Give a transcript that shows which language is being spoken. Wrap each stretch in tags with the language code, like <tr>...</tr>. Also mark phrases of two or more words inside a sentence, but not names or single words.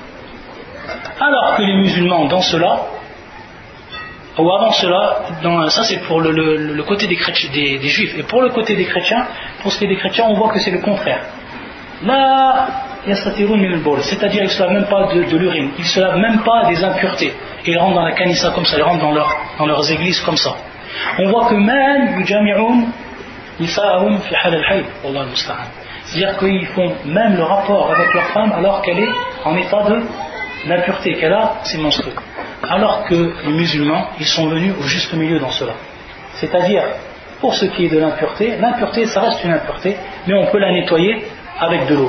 <fr>Alors que les musulmans, dans cela, ou avant cela, ça c'est pour le côté des juifs, et pour le côté des chrétiens, pour ce qui est des chrétiens, on voit que c'est le contraire. Là, c'est-à-dire qu'ils ne se lavent même pas de l'urine, ils ne se lavent même pas des impuretés, et ils rentrent dans la kanissa comme ça, ils rentrent dans leurs églises comme ça. On voit que même</fr> <ar>يجامعون نساءهم في حال الحيض، والله المستعان.</ar> <fr>C'est-à-dire qu'ils font même le rapport avec leur femme alors qu'elle est en état d'impureté, qu'elle a ses menstrues. Alors que les musulmans, ils sont venus au juste milieu dans cela. C'est-à-dire, pour ce qui est de l'impureté, l'impureté, ça reste une impureté, mais on peut la nettoyer avec de l'eau.</fr>